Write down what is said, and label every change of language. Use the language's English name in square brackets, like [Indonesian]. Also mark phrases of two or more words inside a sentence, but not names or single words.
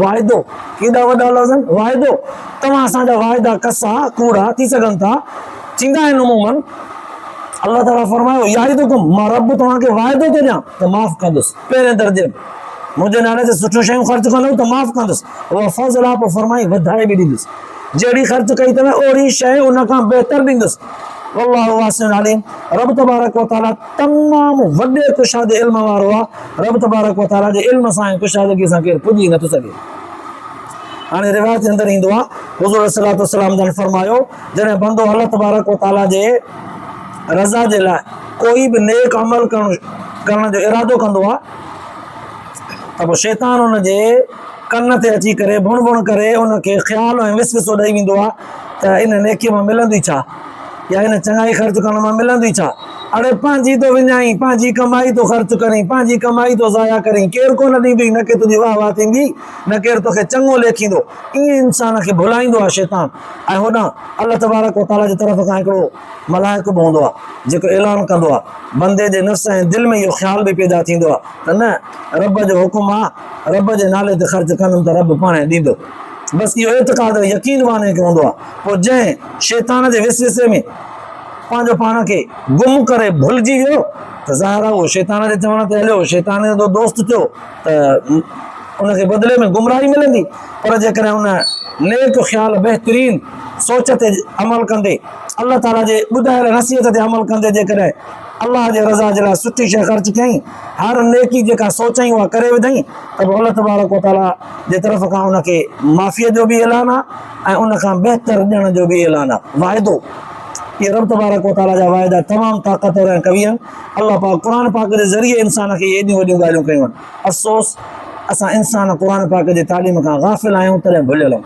[Sindhi] वाइदो केॾा वॾा लफ़्ज़ आहिनि, वाइदो। तव्हां असांजा वाइदा कसा कूड़ा थी सघनि था, थींदा आहिनि उमूमन। अलाह ताला फरमायो याइदुकुम, मां रब तव्हांखे वाइदो थो ॾियां त माफ़ कंदुसि। पहिरें दर्जे में मुंहिंजे नाले ते सुठियूं शयूं ख़र्च कंदव त माफ़ कंदुसि। उहा फ़ज़ला, पोइ फरमाई वधाए बि ॾींदुसि, जहिड़ी ख़र्च कई अथव ओड़ी शइ उन खां बहितर ॾींदुसि। [Arabic] والله واسع عليم, [Sindhi] रब [Arabic] تبارك وتعالى [Sindhi] तमामु वॾे कुशादे इल्म वारो आहे। रब [Arabic] تبارك وتعالى [Sindhi] जे इल्म सां ऐं कुशादगी सां केरु पुॼी नथो सघे। हाणे रिवायत जे अंदरि ईंदो आहे हुज़ूर [Arabic] صلى الله عليه وسلم [Sindhi] जन फरमायो जॾहिं बंदो अल्लाह [Arabic] تبارك وتعالى [Sindhi] जे रज़ा जे लाइ कोई बि नेक अमल करण जो इरादो कंदो आहे त पोइ शैतान हुनजे कन ते अची करे बुण बुण करे उनखे ख़्याल ऐं विसविसो ॾेई वेंदो आहे त इन नेकीअ मां मिलंदी छा या इन चङाई ख़र्च करण मां मिलंदी छा। अड़े पंहिंजी तो विञाई, पंहिंजी कमाई तो ख़र्च करी, पंहिंजी कमाई तो ज़ाया करी, केरु कोन ॾींदुई, न के तुंहिंजी वाह वाह थींदी, न केरु तोखे चङो लेखींदो। ईअं इंसान खे भुलाईंदो आहे शैतान। ऐं होॾां अल्लाह [Arabic] تبارك وتعالى [Sindhi] जी तरफ़ खां हिकिड़ो मलाइको बि हूंदो आहे जेको ऐलान कंदो आहे, बंदे जे नफ़्स ऐं दिलि में इहो ख़्याल बि पैदा थींदो आहे त न रब जो हुकुम आहे, रब जे नाले ते ख़र्च कंदुमि त रब पाण ॾींदो। बसि इहो एतिक़ाद यकीन वाने खे हूंदो आहे। पोइ जंहिं शैतान जे विसविसे में पंहिंजो पाण खे गुम करे भुलिजी वियो त ज़ाहिर आहे उहो शैतान जे चवण ते हलियो, शैतान जो दोस्त थियो त उनखे बदिले में गुमराही मिलंदी। पर जेकॾहिं उन नेक ख़्याल बहितरीन सोच ते अमल कंदे, अल्लाह ताला जे ॿुधायल नसीहत ते अमल कंदे जेकॾहिं अल्लाह जे रज़ा जे लाइ सुठी शइ ख़र्च कयईं, हर नेकी जेका सोचईं उहा करे विधईं, त पोइ अल्लाह [Arabic] تبارك وتعالى [Sindhi] जे तरफ़ खां उनखे माफ़ीअ जो बि ऐलान आहे ऐं उनखां बहितर ॾियण जो बि ऐलान आहे, वाइदो। ये रब [Arabic] تبارك وتعالى [Sindhi] जा वाइदा तमामु ताक़तवर ऐं कवी आहिनि। अल्लाह पाक क़ुर पाक जे ज़रिए इंसान खे एॾियूं वॾियूं ॻाल्हियूं कयूं आहिनि। अफ़सोस असां इंसान क़ुर पाक जे तालीम खां गाफ़िल आहियूं, तॾहिं भुलियल आहियूं।